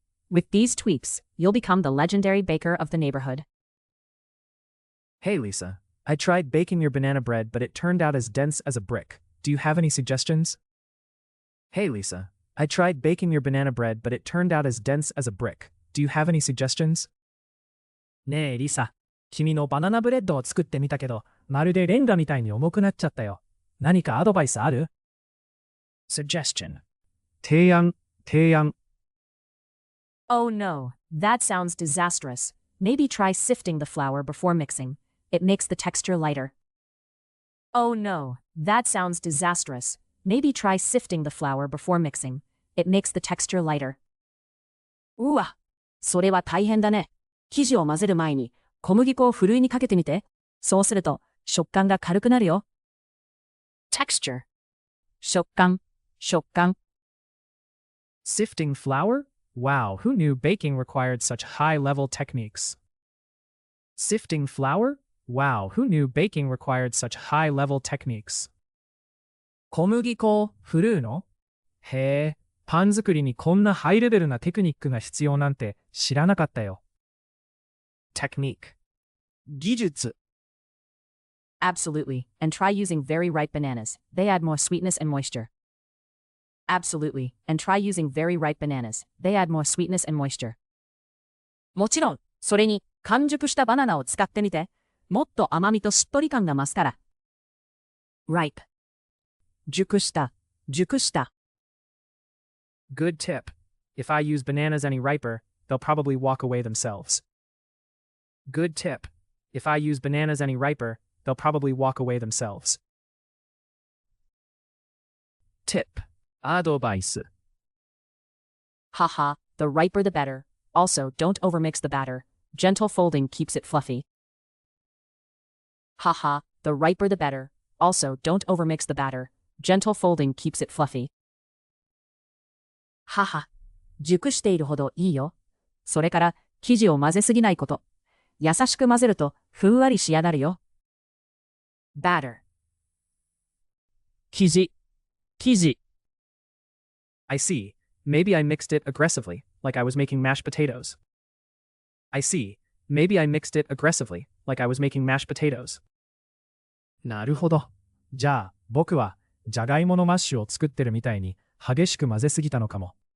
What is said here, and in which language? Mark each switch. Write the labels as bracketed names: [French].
[English] With these tweaks, you'll become the legendary baker of the neighborhood. Hey Lisa, I tried baking your banana bread, but it turned out as dense as a brick. Do you have any suggestions? Hey Lisa, I tried baking your banana bread, but it turned out as dense as a brick. Do you have any suggestions? [Japanese] ねえリサ、君のバナナブレッドを作ってみたけど、まるでレンガみたいに重くなっちゃったよ。何かアドバイスある？ [English] Suggestion. 提案。 Oh no, that sounds disastrous. Maybe try sifting the flour before mixing. It makes the texture lighter. Oh no, that sounds disastrous. Maybe try sifting the flour before mixing. It makes the texture lighter. [Japanese] うわ、それは大変だね。生地を混ぜる前に小麦粉をふるいにかけてみて。そうすると食感が軽くなるよ。 [English] Texture. 食感。 Sifting flour? Wow, who knew baking required such high-level techniques? Sifting flour? Wow, who knew baking required such high-level techniques? [Japanese] 小麦粉をふるうの？へえ、パン作りにこんなハイレベルなテクニックが必要なんて知らなかったよ。 [English] Technique. [Japanese] 技術。 [English] Absolutely, and try using very ripe bananas. They add more sweetness and moisture. Absolutely, and try using very ripe bananas. They add more sweetness and moisture. [Japanese] もちろん、それに完熟したバナナを使ってみて。もっと甘みとしっとり感が増すから。 [English] ripe. 熟した。 Good tip. If I use bananas any riper, they'll probably walk away themselves. Good tip. If I use bananas any riper, they'll probably walk away themselves. Tip. アドバイス。 Haha, the riper the better. Also, don't overmix the batter. Gentle folding keeps it fluffy. Haha, the riper the better. Also, don't overmix the batter. Gentle folding keeps it fluffy. [Japanese] 母、熟しているほどいいよ。それから生地を混ぜすぎないこと。優しく混ぜるとふんわり仕上がるよ。 [English] batter [Japanese] 生地。 [English] I see. Maybe I mixed it aggressively, like I was making mashed potatoes. I see. Maybe I mixed it aggressively, like I was making mashed potatoes. [Japanese] なるほど。じゃあ、僕はじゃがいものマッシュを作ってるみたいに激しく混ぜすぎたのかも。